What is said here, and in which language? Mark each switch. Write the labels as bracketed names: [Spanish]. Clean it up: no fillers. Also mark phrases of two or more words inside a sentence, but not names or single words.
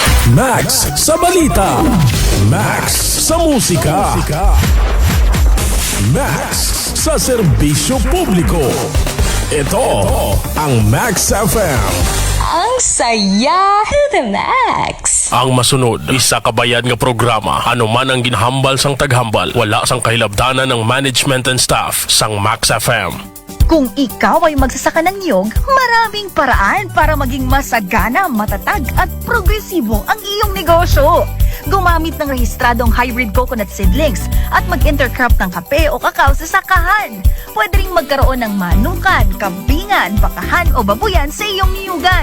[Filipino] Max sa balita. Max sa musika. Max sa serbisyo publiko. Ito ang Max FM. Ang saya [English] to the max. [Hiligaynon] Ang masunod, isa kabayan nga programa. Ano man ang ginhambal sang taghambal, wala sang kahilabdanan ng [English] management and staff [Hiligaynon] sang Max FM. [Filipino] Kung ikaw ay magsasaka ng niyog, maraming paraan para maging masagana, matatag at progresibo ang iyong negosyo. Gumamit ng rehistradong [English] hybrid coconut seedlings [Filipino] at mag-intercrop ng kape o kakao sa sakahan. Pwede ring magkaroon ng manukan, kambingan, bakahan o babuyan sa iyong niyugan.